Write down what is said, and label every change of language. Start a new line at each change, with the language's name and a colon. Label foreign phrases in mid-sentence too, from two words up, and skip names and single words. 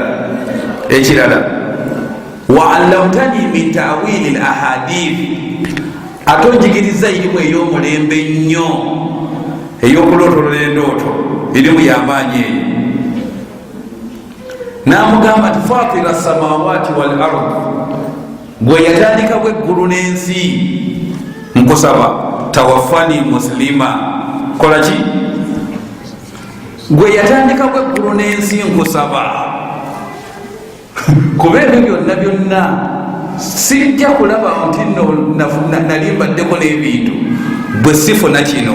Ganda: Ekirala
Arabic: وعلمتني من تأويل الأحاديث,
Ganda: ate onjigiriza irimu ey'omulembe ennyo ey'okulootolola endooto, irimu y'amaanyi eyo. N'amugamba nti
Arabic: فاطر السماوات والأرض,
Ganda: gwe yatandikawo eggulu n'ensi, nkusaba
Arabic: توفني مسلما.
Ganda: Kola ki? Gwe yatandikawo eggulu n'ensi, nkusaba. Kuba ebyo byonna byonna sijja kulaba nti nali mbaddeko n'ebintu bwe sifuna kino.